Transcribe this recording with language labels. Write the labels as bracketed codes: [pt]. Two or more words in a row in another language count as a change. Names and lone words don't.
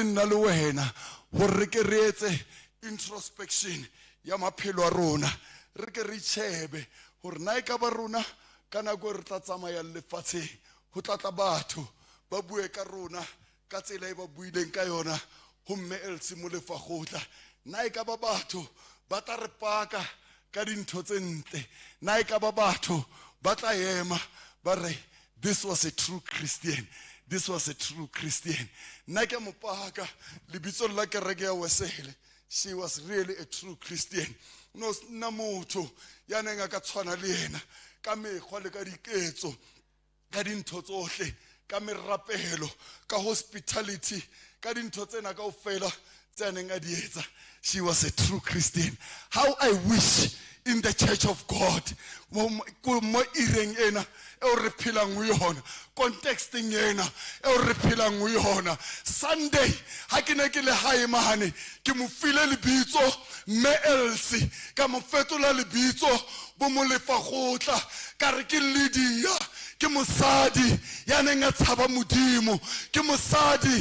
[st] nna le wena hore re ke re etse introspection ya maphelo a rona re ke re chebe hore na e ka ba rona kana go re tla tsamaya lefatsheng ho tla tla batho ba bue ka rona ka tsela e ba buileng ka yona homme Elsie Molefakgotla na e ka ba batho ba tla re paka ka dintho tse ntle na e ka ba batho ba tla ema ba re [en] this was a true Christian. This was a true Christian. [st] Na ke mopaka lebitso la kereke ya Wesele. [en] She was really a true Christian. [st] No na motho ya neng a ka tshwana le yena ka mekgwa le ka diketso ka dintho tsohle ka merapelo ka hospitality ka dintho tsena kaofela tse neng a di etsa. [en] She was a true Christian. How I wish in the church of God [st] mo ireng ena e re phelang ho yona contexting ena e re phelang ho yona Sunday ha ke ne ke le hae mane ke mo file lebitso mme Elsie ka mo fetola lebitso bo Molefakgotla ka re ke Lydia ke mosadi ya neng a tshaba modimo ke mosadi